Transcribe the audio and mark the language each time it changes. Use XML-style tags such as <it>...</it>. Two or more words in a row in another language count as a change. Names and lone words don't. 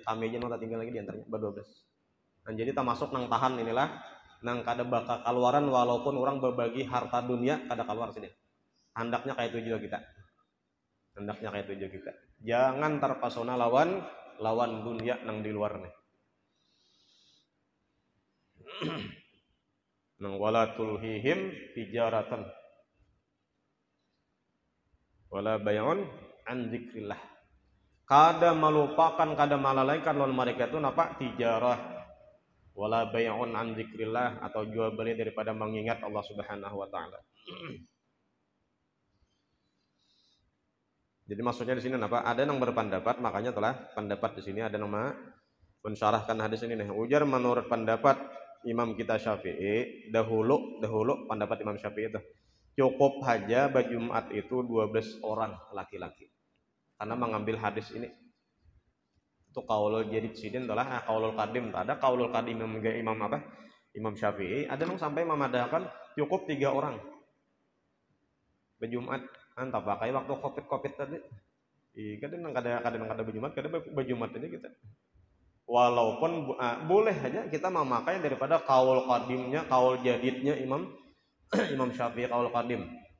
<bjn>Kami aja nang tertinggal lagi di antaranya ber-12. Nah, jadi tak masuk nang tahan inilah nang kada bakal keluaran walaupun orang berbagi harta dunia kada keluar sini.</bjn> <id>Hendaknya kayak itu juga kita. Hendaknya kayak itu juga kita.</id> <bjn>Jangan terpesona lawan dunia nang di luar nih.</bjn> <ar>Nang ولا تلهيهم تجارة ولا بيع عن ذكر الله.</ar> <bjn>Kada melupakan, kada melalaikan lawan mereka itu napa?</bjn> <ar>تجارة ولا بيع عن ذكر الله,</ar> <id>atau jual beli daripada mengingat Allah</id> <ar>سبحانه وتعالى.</ar> <id>Jadi maksudnya di sini apa? Ada yang berpendapat, makanya telah pendapat di sini ada nama mensyarahkan hadis ini nih.</id> <bjn>Ujar menurut pendapat Imam kita Syafi'i, dahulu pendapat Imam Syafi'i itu cukup aja Jumat itu 12 orang laki-laki.</bjn> <id>Karena mengambil hadis ini.</id> <bjn>Itu</bjn> <ar>القول الجديد</ar> <bjn>sidin adalah</bjn> <ar>القول القديم.</ar> <bjn>Ada</bjn> <ar>القول القديم</ar> <bjn>Imam Syafi'i, ada yang sampai memadahkan cukup 3 orang. Jumat antap pakai waktu Covid tadi. Kadang kada Jumat, kadang Jumat aja kita.</bjn> <id>Walaupun boleh aja kita memakai daripada kaul qadimnya, kaul jadidnya Imam Syafi'i kaul qadim.</id>